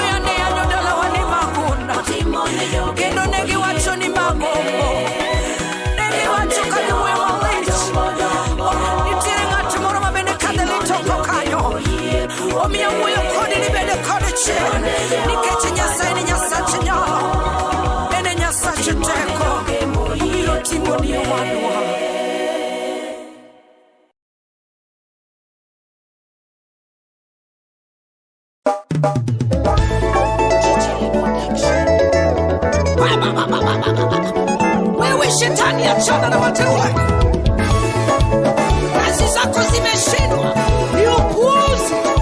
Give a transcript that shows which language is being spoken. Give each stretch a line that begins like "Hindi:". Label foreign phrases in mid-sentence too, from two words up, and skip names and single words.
Luo (Kenya and Tanzania): yane yanyo dala wani magunda kendo negi wacho ni magombo negi wacho kaduwe malich nitiere ng'at moro mabende kadheli toko kanyo omiyo wuoyo kodi ni bende kodi chien nikech Nyasaye ni Nyasach nyalo ene Nyasach teko obiro timo ni owadwa.
Swahili: Wewe shetani achana na wateule, kazi zako zimeshindwa, ni upuuzi.